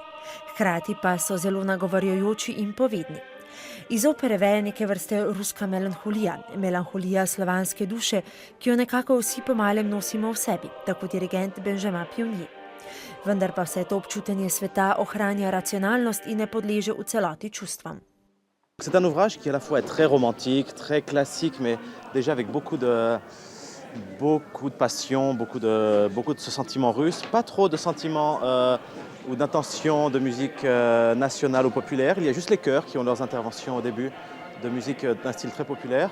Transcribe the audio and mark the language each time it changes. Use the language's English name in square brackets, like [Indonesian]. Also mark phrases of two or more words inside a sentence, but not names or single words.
[Slovenian] Hkrati pa so zelo nagovarjajoči in povedni. Iz opere veje neke vrste ruska melanholija slovanske duše, ki jo nekako vsi po malem nosimo v sebi, tako dirigent Benjamin Pionnier. Vendar pa vse to občutenje sveta ohranja racionalnost in ne podleže v celoti čustvam. [French] C'est un ouvrage qui à la fois est très romantique, très classique, mais déjà avec beaucoup de passion, beaucoup de ce sentiment russe, pas trop de sentiments ou d'intention de musique nationale ou populaire. Il y a juste les chœurs qui ont leurs interventions au début, de musique d'un style très populaire.